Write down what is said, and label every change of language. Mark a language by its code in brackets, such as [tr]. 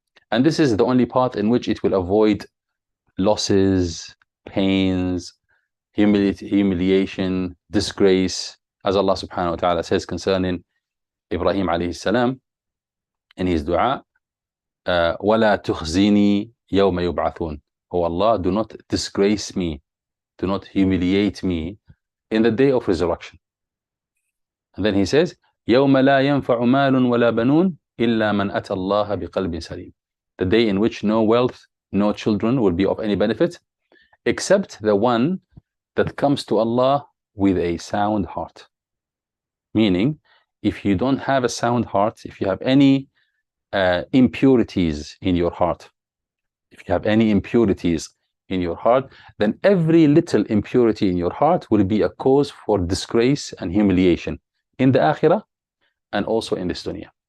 [en] And this is the only path in which it will avoid losses, pains, humiliation, disgrace, as Allah subhanahu wa ta'ala says concerning Ibrahim alayhi salam in his dua, [ar] وَلَا تُخْزِنِي يَوْمَ يُبْعَثُونَ. [en] Oh Allah, do not disgrace me, do not humiliate me in the day of resurrection. And then he says, [ar] يَوْمَ لَا يَنْفَعُ مَالٌ وَلَا بَنُونَ إِلَّا مَنْ أَتَى اللَّهَ بِقَلْبٍ سَلِيمٍ. [en] The day in which no wealth, no children will be of any benefit, except the one that comes to Allah with a sound heart. Meaning, if you don't have a sound heart, if you have any impurities in your heart, then every little impurity in your heart will be a cause for disgrace and humiliation in the akhirah and also in this dunya.